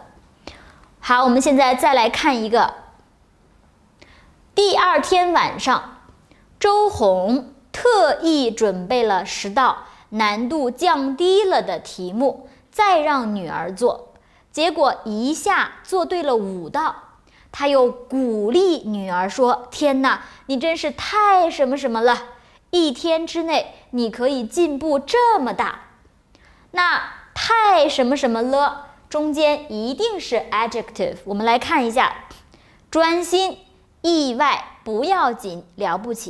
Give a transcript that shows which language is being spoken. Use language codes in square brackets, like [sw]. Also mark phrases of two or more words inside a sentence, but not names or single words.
[zh] 好，我們現在再來看一個。第二天晚上，周紅特意準備了10道難度降低了的題目，再讓女兒做，結果一下做對了5道。他又鼓勵女兒說，天哪，你真是太什麼什麼了，一天之內你可以進步這麼大。那太什麼什麼了中間一定是 adjective。我們來看一下，專心、意外、不要緊、了不起。